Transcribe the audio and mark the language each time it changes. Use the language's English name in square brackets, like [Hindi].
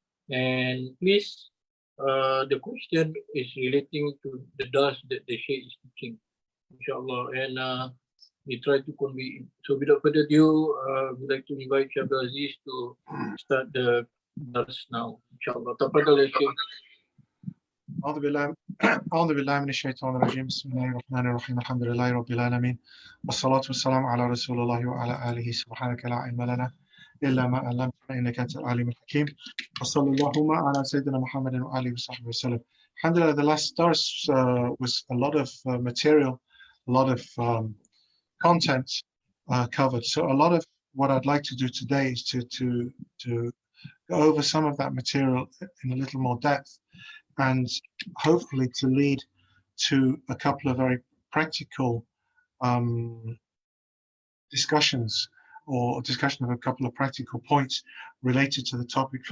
[English] And please, the question is relating to the task that the Shaykh is teaching, inshallah, and we try to convey it. So without further ado, we'd like to invite Shaykh Aziz to start the task now, inshallah. [Arabic] Tafadhal, Shaykh. أعوذ بالله من الشيطان الرجيم بسم الله الرحمن الرحيم الحمد لله رب العالمين والصلاة والسلام على رسول الله وعلى آله سبحانك لا علم لنا إلا ما علمتنا إنك أنت العليم الحكيم وصلى اللهم على سيدنا محمد وآله وصحبه وسلم. [English] Alhamdulillah, the last dars was a lot of material, a lot of content covered. So a lot of what I'd like to do today is to go over some of that material in a little more depth, and hopefully to lead to a couple of very practical discussions, or discussion of a couple of practical points related to the topic.